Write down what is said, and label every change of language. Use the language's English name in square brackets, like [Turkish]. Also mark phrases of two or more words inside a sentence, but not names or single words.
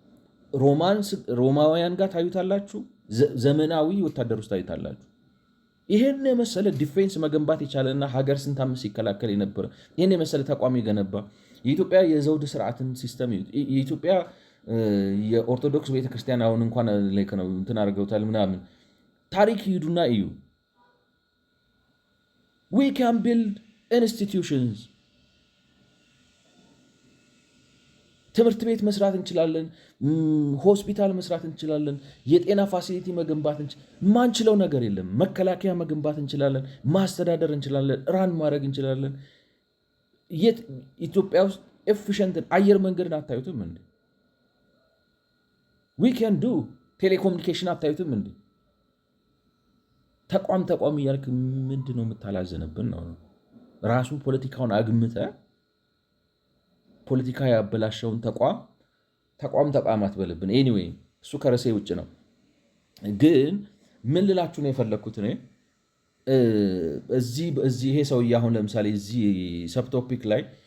[Amharic] ሮማውያን ጋር ታዩታላችሁ፣ ዘመናዊ ወታደር ውስጥ ታዩታላችሁ። ይሄን የመሰለ ዲፌንስ መገንባት የቻለና ሀገር ስንት ዓመት ሲከላከል የነበረ ይሄን የመሰለ ተቋም የገነባ የኢትዮጵያ የዘውድ ስርዓትን ሲስተም የኢትዮጵያ የኦርቶዶክስ ቤተክርስቲያን አሁን እንኳን ነው እንትን አድርገውታል ምናምን። ታሪክ ሂዱና እዩ። [English] we can build institutions [Amharic] ትምህርት ቤት መስራት እንችላለን፣ ሆስፒታል መስራት እንችላለን፣ የጤና ፋሲሊቲ መገንባት ማንችለው ነገር የለም። መከላከያ መገንባት እንችላለን፣ ማስተዳደር እንችላለን፣ ራን ማድረግ እንችላለን። ኢትዮጵያ ውስጥ ኤፊሽንትን አየር መንገድን አታዩትም እንዴ? [English] we can do [Amharic] ቴሌኮሙኒኬሽን አታዩትም እንዴ? ተቋም እያልክ ምንድን ነው የምታላዘንብን ነው? ራሱ ፖለቲካውን አግምተ ፖለቲካ ያበላሸውን ተቋም አትበልብን። ኤኒዌይ እሱ ከርዕሴ ውጭ ነው። ግን ምን ልላችሁ ነው የፈለግኩት እኔ ይሄ ሰውዬ አሁን ለምሳሌ እዚህ ሰብቶፒክ ላይ